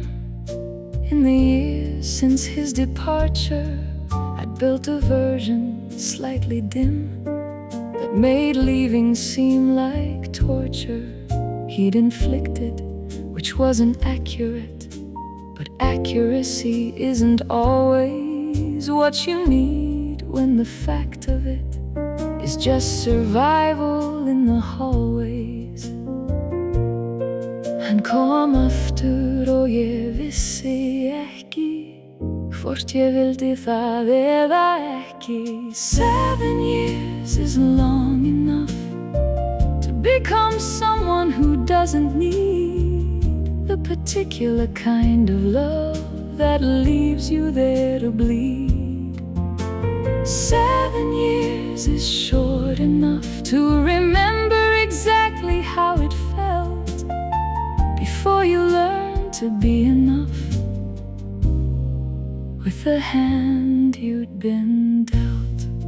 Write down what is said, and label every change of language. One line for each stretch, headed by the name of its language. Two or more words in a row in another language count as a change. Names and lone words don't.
English: In the years since his departure, I'd built a version slightly dim that made leaving seem like torture he'd inflicted, which wasn't accurate. But accuracy isn't always what you need when the fact of it is just survival in the hallways.
Icelandic: Han kom aftur og ég vissi ekki hvort ég vildi það eða ekki.
English: 7 years is long enough to become someone who doesn't need the particular kind of love that leaves you there to bleed. 7 years is short enough to remember exactly how it felt before you learn to be enough with the hand you'd been dealt.